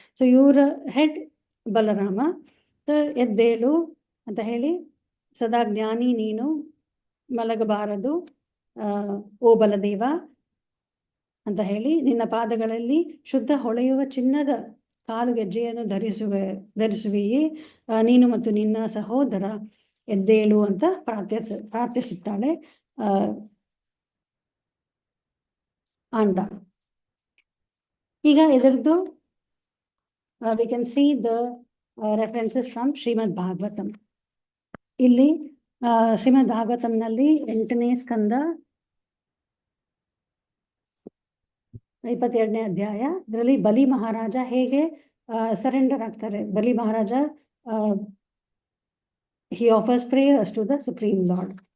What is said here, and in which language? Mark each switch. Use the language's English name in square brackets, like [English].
[Kannada] So ಇವರ head Balarama. ಎದ್ದೇಳು ಅಂತ ಹೇಳಿ, ಸದಾ ಜ್ಞಾನಿ ನೀನು, ಮಲಗಬಾರದು ಓ ಬಲದೇವ ಅಂತ ಹೇಳಿ, ನಿನ್ನ ಪಾದಗಳಲ್ಲಿ ಶುದ್ಧ ಹೊಳೆಯುವ ಚಿನ್ನದ ಕಾಲುಗೆಜ್ಜೆಯನ್ನು ಧರಿಸುವೆಯೇ, ನೀನು ಮತ್ತು ನಿನ್ನ ಸಹೋದರ ಎದ್ದೇಳು ಅಂತ ಪ್ರಾರ್ಥಿಸುತ್ತಾಳೆ ಆಂಡ. ಈಗ ಇದರದ್ದು [English] we can see the references from Shrimad Bhagavatam. [Kannada] ಇಲ್ಲಿ ಶ್ರೀಮದ್ ಭಾಗವತಂನಲ್ಲಿ 8ನೇ ಸ್ಕಂದ 22ನೇ ಅಧ್ಯಾಯ. ಇದರಲ್ಲಿ ಬಲಿ ಮಹಾರಾಜ ಹೇಗೆ ಸರೆಂಡರ್ ಆಗ್ತಾರೆ. [English] Bali Maharaja he offers prayers to the supreme lord.